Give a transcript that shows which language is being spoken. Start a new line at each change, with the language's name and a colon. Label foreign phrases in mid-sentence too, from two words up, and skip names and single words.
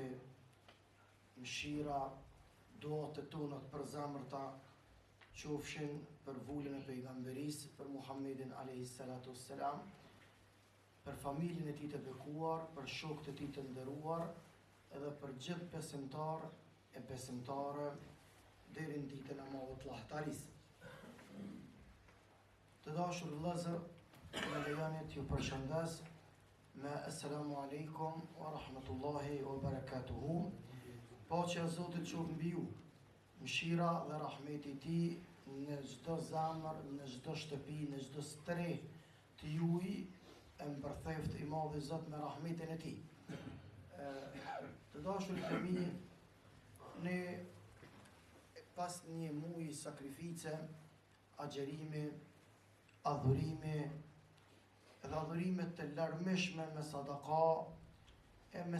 Albanian: mëshira, duat e tona të përzemërta qofshin për vullën e pejgamberisë, për Muhammedin
Arabic: عليه الصلاة والسلام,
Albanian: për familjen e tij të bekuar, për shokët e tij të nderuar, edhe për gjithë besimtar e besimtare deri në ditën e madhe të lahtarisë. Të dashur vëllezër, me lejoni t'ju përshëndes me
Arabic: السلام عليكم ورحمة الله وبركاته.
Albanian: Paqja e Zotit qoftë mbi ju, mëshira dhe rahmeti I Tij në çdo zemër, në çdo shtëpi, në çdo streh të juaj, e mbërtheft I madhi Zot me rahmetin e Tij. Të dashur të mi, ne pas një muaji sakrifice, agjerimi, adhurimi, edhe adhurimet të larmishme me sadaka, e me